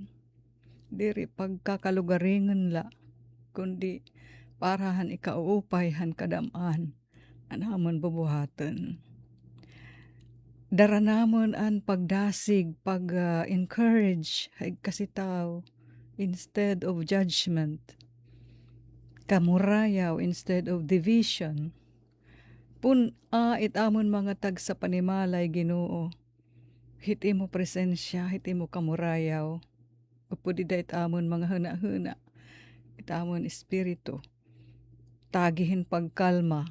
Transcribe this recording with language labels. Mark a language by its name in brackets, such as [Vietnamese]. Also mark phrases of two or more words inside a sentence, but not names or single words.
[Waray] Diri pagkakalugaringon la, kundi parahan ikaupay han kadaman an amon bubuhaton. Dara namon an pagdasig, pag-encourage hay kasitaw [English] instead of judgment. [Waray] Kamurayaw [English] instead of division. [Waray] It amon mga tag sa panimalay Ginoo. Hit imo presensya, hit imo kamurayaw. Upudi it amon mga huna-huna. It amon espiritu. Tagihin pagkalma.